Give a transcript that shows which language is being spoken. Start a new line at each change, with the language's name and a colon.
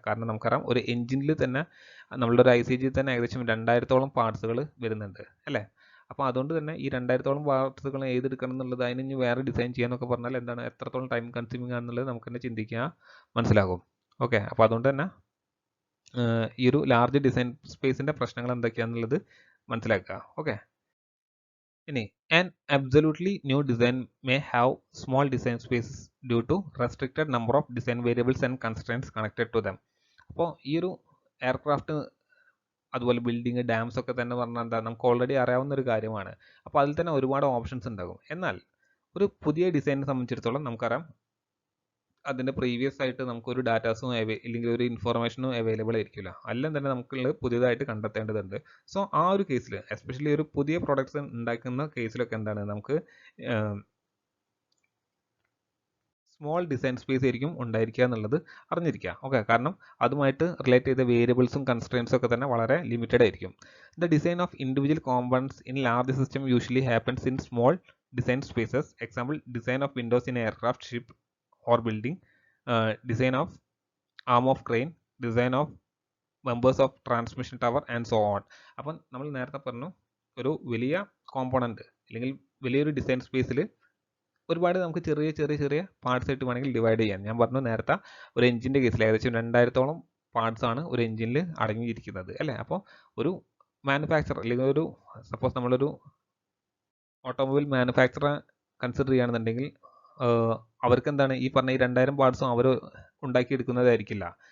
Malayalam: കാരണം നമുക്കറിയാം ഒരു എഞ്ചിനിൽ തന്നെ നമ്മളുടെ ഒരു ICG തന്നെ ഏകദേശം 2000-ഓളം പാർട്സുകൾ വരുന്നുണ്ട് അല്ലേ. അപ്പോൾ അതുകൊണ്ട് തന്നെ ഈ 2000-ഓളം പാർട്സുകൾ ഏതെടുക്കണം എന്നുള്ളത് അതിന് ഇനി വേറെ ഡിസൈൻ ചെയ്യാന്നൊക്കെ പറഞ്ഞാൽ എന്താണ് എത്രത്തോളം ടൈം കൺസ്യൂമിംഗ് ആണെന്നുള്ളത് നമുക്ക് തന്നെ ചിന്തിക്കുക മനസ്സിലാകും. ഓക്കെ, അപ്പോൾ അതുകൊണ്ട് തന്നെ ഈ ഒരു ലാർജ് ഡിസൈൻ സ്പേസിൻ്റെ പ്രശ്നങ്ങൾ എന്തൊക്കെയാണെന്നുള്ളത് മനസ്സിലാക്കുക.
English: Okay, ഇനി an absolutely new design may have small design spaces due to restricted number of design variables and constraints connected to them.
Malayalam: അപ്പോൾ ഈ ഒരു എയർക്രാഫ്റ്റ് അതുപോലെ ബിൽഡിംഗ് ഡാംസ് ഒക്കെ തന്നെ പറഞ്ഞാൽ എന്താ നമുക്ക് ഓൾറെഡി അറിയാവുന്ന ഒരു കാര്യമാണ്. അപ്പോൾ അതിൽ തന്നെ ഒരുപാട് ഓപ്ഷൻസ് ഉണ്ടാകും. എന്നാൽ ഒരു പുതിയ ഡിസൈനിനെ സംബന്ധിച്ചിടത്തോളം നമുക്കറിയാം അതിൻ്റെ പ്രീവിയസ് ആയിട്ട് നമുക്കൊരു ഡാറ്റാസും ഇല്ലെങ്കിൽ ഒരു ഇൻഫോർമേഷനും അവൈലബിൾ ആയിരിക്കില്ല. എല്ലാം തന്നെ നമുക്കുള്ളത് പുതിയതായിട്ട് കണ്ടെത്തേണ്ടതുണ്ട്. സോ ആ ഒരു കേസിൽ എസ്പെഷ്യലി ഒരു പുതിയ പ്രൊഡക്ട്സ് ഉണ്ടാക്കുന്ന കേസിലൊക്കെ എന്താണ് നമുക്ക് സ്മോൾ ഡിസൈൻ സ്പേസ് ആയിരിക്കും ഉണ്ടായിരിക്കുക എന്നുള്ളത് അറിഞ്ഞിരിക്കുക. ഓക്കെ, കാരണം അതുമായിട്ട് റിലേറ്റ് ചെയ്ത വേരിയബിൾസും കൺസ്ട്രെയിൻസും ഒക്കെ തന്നെ വളരെ ലിമിറ്റഡ് ആയിരിക്കും.
English: The design of individual components in large system usually happens in small design spaces. Example design of windows in aircraft, ship or building, design of arm of crane, design of members of transmission tower and so on.
Malayalam: അപ്പം നമ്മൾ നേരത്തെ പറഞ്ഞു ഒരു വലിയ component അല്ലെങ്കിൽ വലിയൊരു design സ്പേസിൽ ഒരുപാട് നമുക്ക് ചെറിയ ചെറിയ ചെറിയ പാർട്സ് ആയിട്ട് വേണമെങ്കിൽ ഡിവൈഡ് ചെയ്യാം. ഞാൻ പറഞ്ഞു നേരത്തെ ഒരു എഞ്ചിൻ്റെ കേസിൽ ഏകദേശം 2000-ഓളം പാർട്സ് ആണ് ഒരു എഞ്ചിനിൽ അടങ്ങിയിരിക്കുന്നത് അല്ലേ. അപ്പോൾ ഒരു മാനുഫാക്ചർ അല്ലെങ്കിൽ ഒരു സപ്പോസ് നമ്മളൊരു ഓട്ടോമൊബൈൽ മാനുഫാക്ചറെ കൺസിഡർ ചെയ്യുകയാണെന്നുണ്ടെങ്കിൽ അവർക്ക് എന്താണ് ഈ പറഞ്ഞ ഈ 2000 പാർട്സും അവർ ഉണ്ടാക്കിയെടുക്കുന്നതായിരിക്കില്ല.